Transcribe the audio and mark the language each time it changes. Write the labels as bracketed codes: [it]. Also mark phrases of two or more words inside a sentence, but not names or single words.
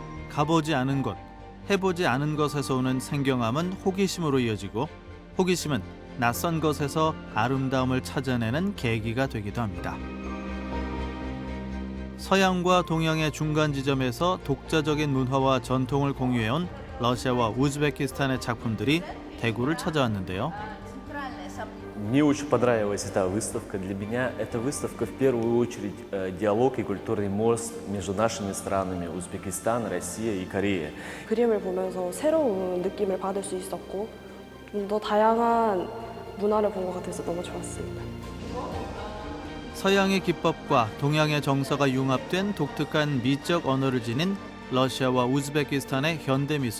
[ko] 가보지 않은 곳, 해보지 않은 것에서 오는 생경함은 호기심으로 이어지고 호기심은 낯선 것에서 아름다움을 찾아내는 계기가 되기도 합니다. 서양과 동양의 중간 지점에서 독자적인 문화와 전통을 공유해온 러시아와 우즈베키스탄의 작품들이 대구를 찾아왔는데요. [ru] Мне очень понравилась эта выставка. Для меня эта выставка в первую очередь диалог и культурный мост между нашими странами Узбекистан, Россия и Корея. [ko] 그림을 보면서 새로운 느낌을 받을 수 있었고 좀 더 다양한 문화를 본 것 같아서 너무 좋았습니다. 서양의 기법과 동양의 정서가 융합된 독특한 미적 언어를 지닌 러시아와 우즈베키스탄의 현대 미술.